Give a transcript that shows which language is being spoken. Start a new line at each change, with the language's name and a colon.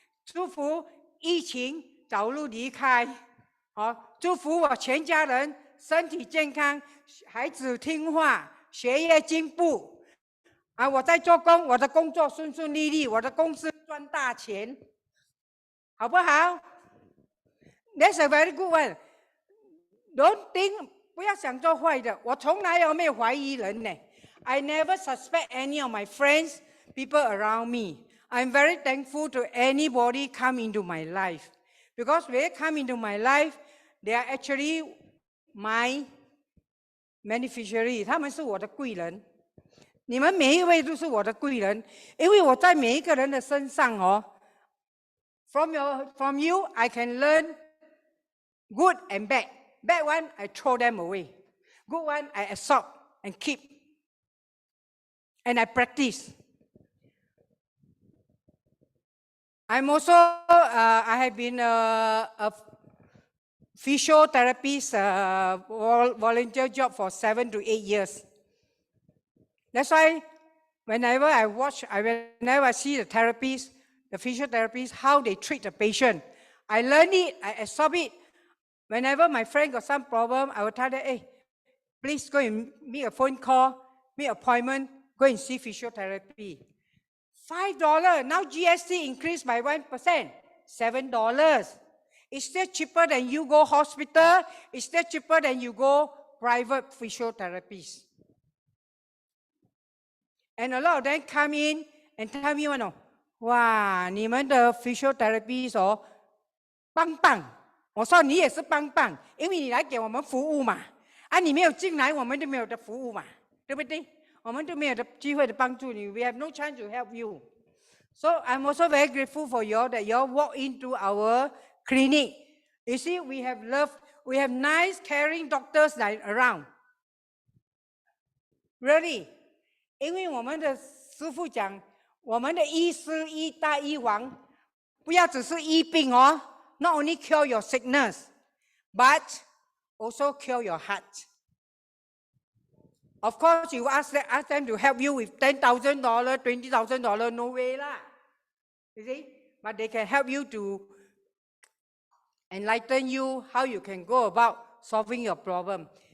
Chinese: 祝福疫情早日离开，祝福我全家人身体健康，孩子听话，学业进步。我在做工，我的工作顺顺利利，我的公司赚大钱，好不好 ？
English: That's a very good one. Don't think
Chinese: 不要想做坏的，我从来没有怀疑人呢。
English: I never suspect any of my friends, people around me. I'm very thankful to anybody come into my life. Because when they come into my life, they are actually my beneficiary.
Chinese: 他们是我的贵人。你们每一位都是我的贵人，因为我在每一个人的身上
English: from you, I can learn good and bad. Bad one, I throw them away. Good one, I absorb and keep. And I practice. I'm also, I have been a physiotherapist volunteer job for 7 to 8 years. That's why whenever I see the therapists, the physiotherapists, how they treat the patient, I learn it, I absorb it. Whenever my friend got some problem, I will tell them, hey, please go and make a phone call, make appointment, go and see physiotherapy. $5, now GST increased by 1%, $7. It's still cheaper than you go hospital, it's still cheaper than you go private physiotherapists. And a lot of them come in and tell me, wow,
Chinese: 你们的
English: physiotherapist
Chinese: 哦，棒棒。我说你也是棒棒，因为你来给我们服务嘛。啊，你没有进来，我们就没有的服务嘛，对不对？我们就没有的机会的帮助你。
English: We have no chance to help you. So I'm also very grateful for you all that you all walk into our clinic. You see, we have nice, caring doctors like around. Really.
Chinese: 因为我们的师父讲，我们的医师医大医王，不要只是医病哦 ，
English: not only cure your sickness, but also cure your heart. Of course, you ask them to help you with $10,000, $20,000, no way lah. You see, but they can help you to enlighten you how you can go about solving your problem.